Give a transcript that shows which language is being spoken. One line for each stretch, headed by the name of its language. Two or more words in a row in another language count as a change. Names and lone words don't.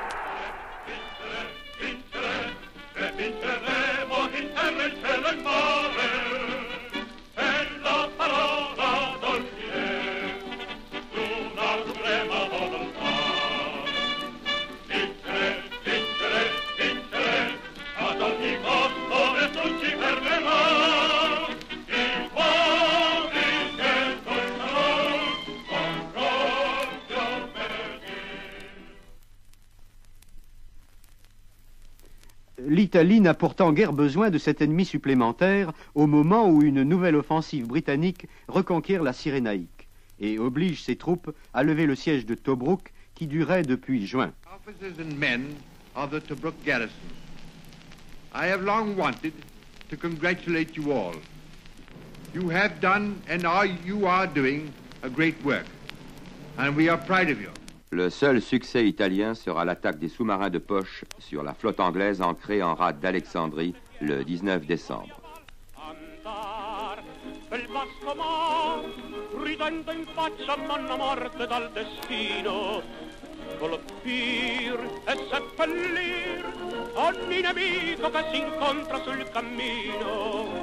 Italian: Vincere, e vinceremo in terra, in cielo e in mare, è la parola d'ordine, una suprema volontà. Vincere, vincere, vincere, ad ogni costo nessun ci fermerà. I cuori che tornano con proprio
French: L'Italie n'a pourtant guère besoin de cet ennemi supplémentaire au moment où une nouvelle offensive britannique reconquiert la Cyrénaïque et oblige ses troupes à lever le siège de Tobruk qui durait depuis juin.
English: Officers and men of the Tobruk garrison, I have long wanted to congratulate you all. You have done and you are doing a great work, and we are proud of you.
French: Le seul succès italien sera l'attaque des sous-marins de poche sur la flotte anglaise ancrée en rade d'Alexandrie le 19 décembre.
Italian: Quel vasto mar, ridendo in faccia manna morte dal destino, colpir e seppellir ogni nemico che si incontra sul cammino.